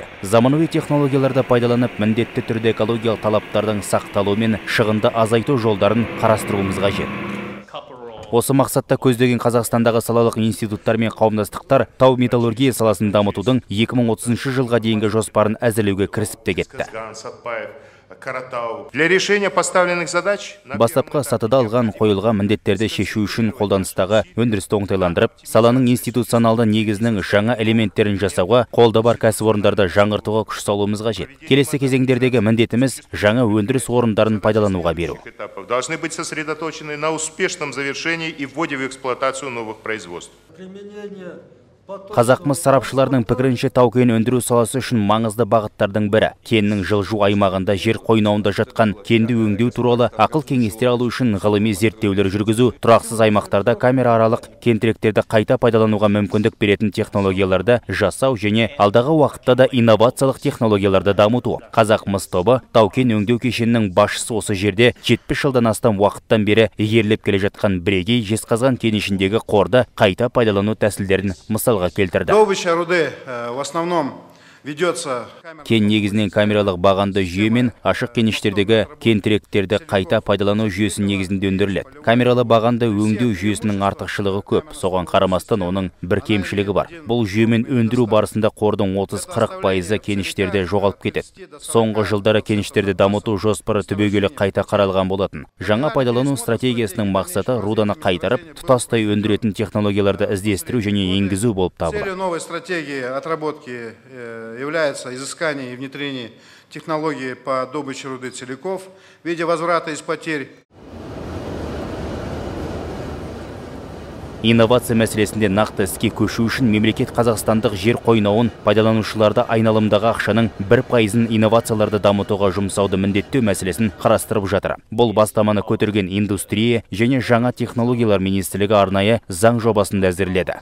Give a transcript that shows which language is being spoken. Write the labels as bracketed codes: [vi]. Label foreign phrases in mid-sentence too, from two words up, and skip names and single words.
[kk] Заманауи технологияларды пайдаланып, міндетті түрде экологиялық талаптардың сақталуы мен шығынды азайту жолдарын қарастыруымыз қажет. Осы мақсатта көздеген Қазақстандағы салалық институттар мен қауымдастықтар тау металлургия саласын дамытудың 2030 жылға дейінгі жоспарын әзірлеуге кірісіп те кетті. [ru] Для решения поставленных задач [kk] бастапқы сатыда алған қойылған міндеттерді шешу үшін қолданыстағы өндірісті оңтайландырып, саланың институционалды негізінің жаңа элементтерін жасауға, қолда бар кәсіпорындарды жаңғыртуға күш салуымыз қажет. Келесі кезеңдердегі міндетіміз жаңа өндіріс орындарын пайдалануға беру. [ru] Должны быть сосредоточены на успешном завершении и вводе в эксплуатацию новых производств. [kk] Қазақмыс сарапшыларының пікірінше тау-кен өндіру саласы үшін маңызды бағыттардың бірі кеннің жылжу аймағында жер қойнауында жатқан кенді өңдеу туралы ақыл кеңестер алу үшін ғылыми зерттеулер жүргізу, тұрақсыз аймақтарда камера аралық кентіректерді қайта пайдалануға мүмкіндік беретін технологияларды жасау және алдағы уақытта да инновациялық технологияларды дамыту. Қазақмыс тобы тау-кен өңдеу кешенінің басшысы осы жерде 70 жылдан астам уақыттан бері игеріліп келе жатқан бірегей жезқазған кенішіндегі қорды қайта пайдалану тәсілдерін мысал келтірді. [ru] Добыча руды в основном ведется [kk] кен негізінен камералық бағанды жүйе мен ашық кеніштердегі кентіректерді қайта пайдалану жүйесінің негізінде өндіріледі. Камералы бағанды өңдеу жүйесінің артықшылығы көп, соған қарамастан оның бір кемшілігі бар. Бұл жүйемен өндіру барысында қордың 30-40% кеніштерде жоғалып кетеді. Соңғы жылдары кеніштерді дамыту жоспары түбегейлі қайта қаралған болатын. Жаңа пайдалану стратегиясының мақсаты руданы қайтарып, тұтастай өндіретін технологияларды іздестіру және енгізу болып табылады. [ru] Целью новой стратегии отработки является изыскание и внедрение технологии по добыче руды целиков в виде возврата из потерь. [kk] Инновация мәселесінде нақты іске көшу үшін мемлекет қазақстандық жер қойнауын пайдаланушыларды айналымдағы ақшаның 1%-ін инновацияларды дамытуға жұмсауды міндеттеу мәселесін қарастырып жатыр. Бұл бастаманы көтерген индустрия және жаңа технологиялар министрлігі арнайы заң жобасын әзірледі.